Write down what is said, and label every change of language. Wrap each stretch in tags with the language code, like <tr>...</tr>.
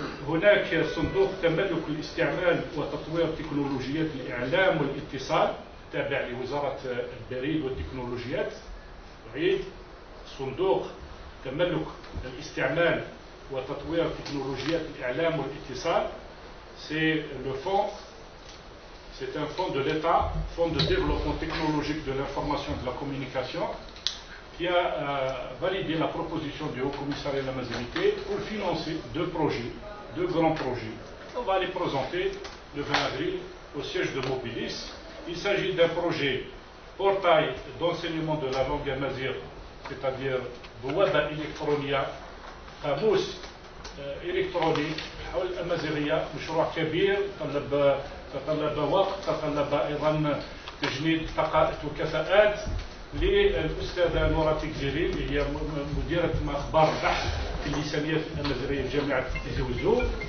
<ar>هناك صندوق تملك الاستعمال وتطوير تكنولوجيات الإعلام والاتصال تابع لوزارة البريد والتكنولوجيات. أعيد: صندوق تملك الاستعمال وتطوير تكنولوجيات الإعلام والاتصال.</ar> <fr>C'est le fonds, c'est un fonds de l'État, fonds de développement technologique de l'information et de la communication, qui a validé la proposition du Haut-Commissariat de la Mazérité pour financer deux grands projets. On va les présenter le 20 avril au siège de Mobilis. Il s'agit d'un projet portail d'enseignement de la langue amazigh, c'est-à-dire</fr> <ar>بوابة إلكترونية، قاموس إلكتروني حول الأمازيغية. مشروع كبير تطلب وقت، تطلب أيضا تجنيد طاقات وكفاءات للأستاذة نورة تكزيري اللي هي مديرة أخبار البحث في اللسانيات الأمازيغية في جامعة تيزي وزو.</ar>